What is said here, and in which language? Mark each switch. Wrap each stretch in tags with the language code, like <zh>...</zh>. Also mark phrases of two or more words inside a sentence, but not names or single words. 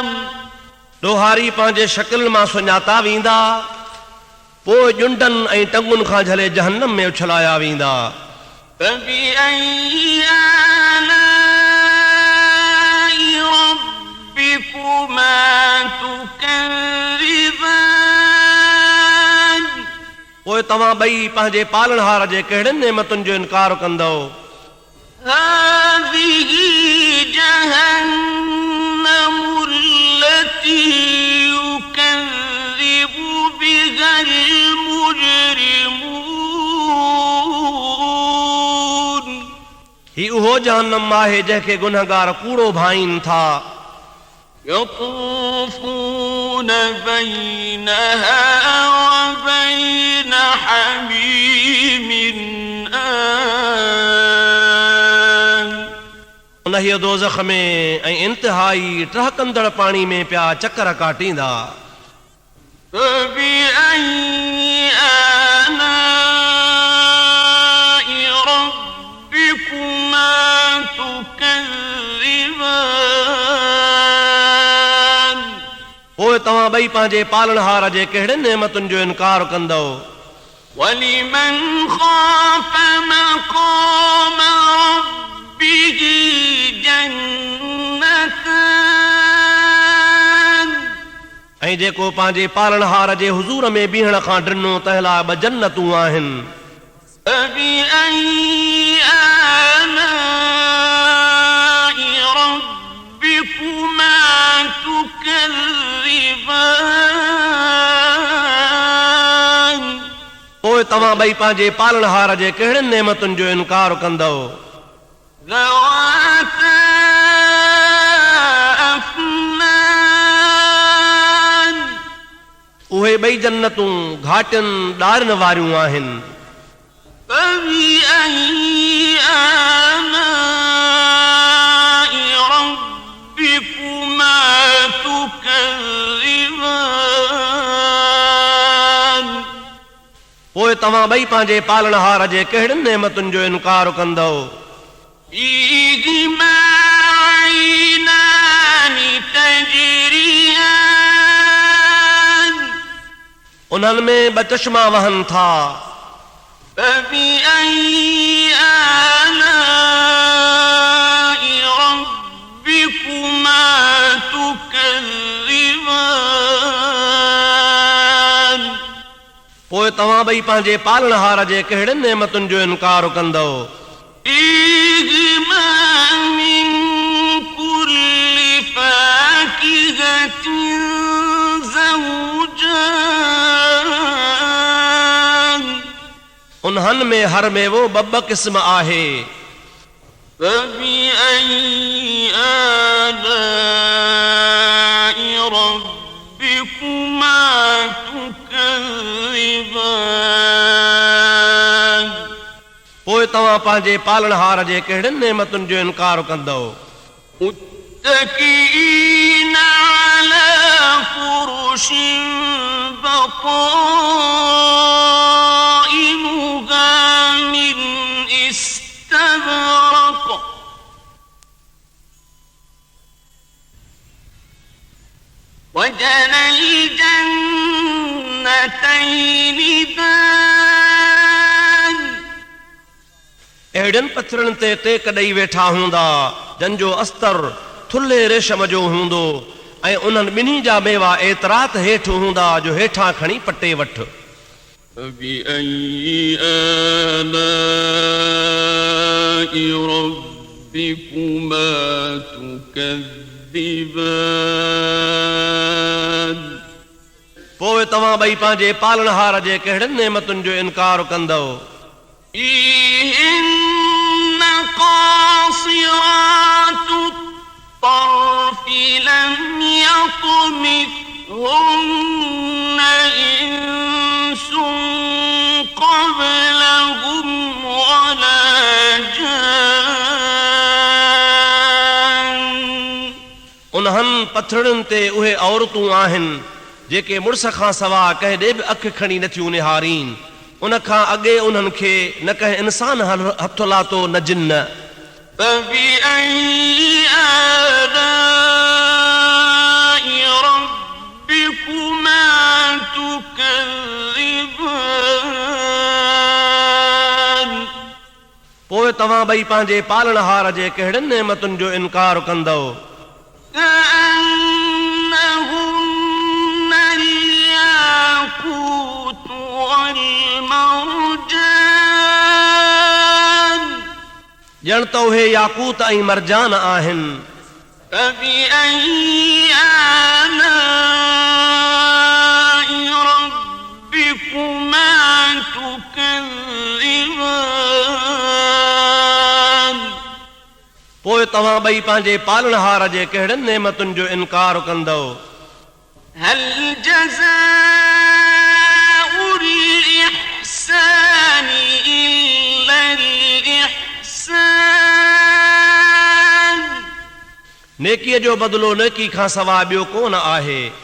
<sd>ॾोहारी पंहिंजे शकिल मां सुञाता वेंदा, पोइ ॼुंडनि ऐं टंगुनि खां झले जहन्नम में उछलाया वेंदा।</sd> <ar>فبأي آلاء ربكما تكذبان</ar> <sd>पोइ तव्हां ॿई पंहिंजे पालनहार जे कहिड़ियुनि नेमतुनि जो इनकार कंदो?</sd> <ar>هذه جهنم التي يكذب بها المجرمون</ar> <sd>ही उहो जहन्नम आहे जंहिंखे गुनहगार कूड़ो भाईनि था।</sd> <ar>يطوفون بينها وبين حميم آن</ar> <sd>उन दोज़ख में ऐं इंतिहाई टहकंदड़ पाणी में पिया चकर काटींदा।</sd> <ar>فبأي آلاء ربكما تكذبان</ar> <sd>पोइ तव्हां ॿई पंहिंजे पालनहार जे कहिड़ियुनि नेमतुनि जो इनकार कंदो?</sd> <ar>ولمن خاف مقام ربه جنتان</ar> <sd>ऐं जेको पंहिंजे पालनहार जे हुज़ूर में बीहण खां ड्रिनो तंहिं लाइ ॿ जन्नतूं आहिनि।</sd> <ar>فبأي آلاء ربكما تكذبان</ar> <sd>पोइ तव्हां ॿई पंहिंजे पालनहार जे कहिड़ियुनि नेमतुनि जो इनकार कंदो?</sd> <ar>ذواتا أفنان</ar> <sd>ॿई जन्नतूं घाटियुनि ॾारनि वारियूं आहिनि।</sd> <ar>فبأي آلاء ربكما تكذبان</ar> <sd>पोइ तव्हां ॿई पंहिंजे पालणहार जे कहिड़ियुनि नेमतुनि जो इनकार कंदव?</sd> <ar>فيهما عينان تجريان</ar> <sd>उन्हनि में ॿ चश्मा वहनि था।</sd> <ar>فبأي آلاء ربكما تكذبان</ar> <sd>पोइ तव्हां ॿई पंहिंजे पालणहार जे कहिड़ियुनि नेमतुनि जो इनकार कंदव?</sd> <ar>فيهما من كل فاكهة زوجان</ar> <sd>उन्हनि में हर मेवो ॿ क़िस्म आहे।</sd> <ar>فبأي آلاء ربكما تكذبان</ar> <sd>पोइ तव्हां पंहिंजे पालणहार जे कहिड़ियुनि नेमतुनि जो इनकार कंदव?</sd> <ar>متكئين على فرش بطائنها من استبرق وجنى الجنتين دان</ar> <sd>अहिड़ियुनि पथरनि ते टेक ॾेई वेठा हूंदा जंहिंजो अस्तर थुल्हे रेशम जो हूंदो ऐं उन्हनि ॿिन्ही जा मेवा एतिरात हेठि हूंदा जो हेठां खणी पटे वठ।</sd> <ar>فبأي آلاء ربكما تكذبان</ar> <sd>पोइ तव्हां ॿई पंहिंजे पालणहार जे कहिड़ियुनि नेमतुनि जो इनकार कंदव?</sd> <ar>فيهن قاصرات الطرف لم يطمثهن إنس قبلهم ولا جان</ar> <sd>उन्हनि पथरनि ते उहे औरतूं आहिनि जेके मुड़ुस खां सवा कंहिं ॾे बि अखि खणी नथियूं निहारीनि। उन खां अॻे उन्हनि खे न कंहिं इंसान हथु लातो न जिन्न।</sd> <ar>فبأي آلاء ربكما تكذبان</ar> <sd>पोइ तव्हां ॿई पंहिंजे पालणहार जे कहिड़ियुनि नेमतुनि जो इनकार कंदव?</sd> <ar>كأنهن الياقوت والمرجان</ar> <sd>ॼण त उहे याकूत ऐं मरजान आहिनि।</sd> <ar>فبأي آلاء ربكما تكذبان</ar> <sd>पोइ तव्हां ॿई पंहिंजे पालणहार जे कहिड़ियुनि नेमतुनि जो इनकार कंदव?</sd> <ar>هل جزاء الإحسان إلا الإحسان</ar> <sd>नेकीअ जो बदिलो नेकी खां सवाइ ॿियो कोन आहे।</sd>